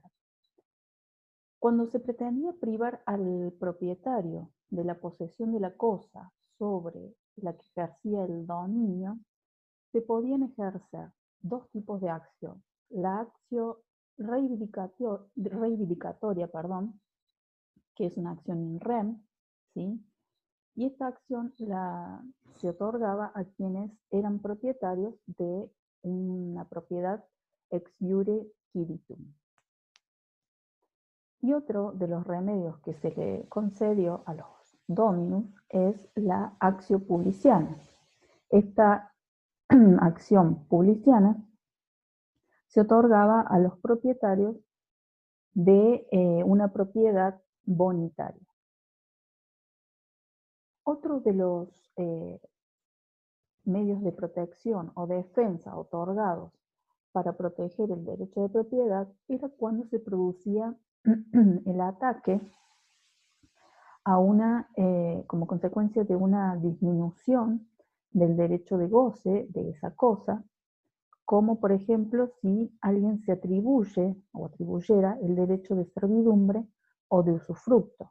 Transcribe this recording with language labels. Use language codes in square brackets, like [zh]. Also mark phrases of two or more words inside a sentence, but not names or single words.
[es] Cuando se pretendía privar al propietario de la posesión de la cosa sobre la que ejercía el dominio, se podían ejercer dos tipos de acción. La acción reivindicatoria, que es una acción [la] in rem, [es] ¿sí? Y esta acción se otorgaba a quienes eran propietarios de una propiedad [la] ex iure quiritum. [es] Y otro de los remedios que se le concedió a los dominus es la [la] actio publiciana. [es] Esta acción publiciana se otorgaba a los propietarios de una propiedad bonitaria. Otro de los medios de protección o defensa otorgados para proteger el derecho de propiedad era cuando se producía el ataque a como consecuencia de una disminución del derecho de goce de esa cosa, como por ejemplo si alguien se atribuye o atribuyera el derecho de servidumbre o de usufructo.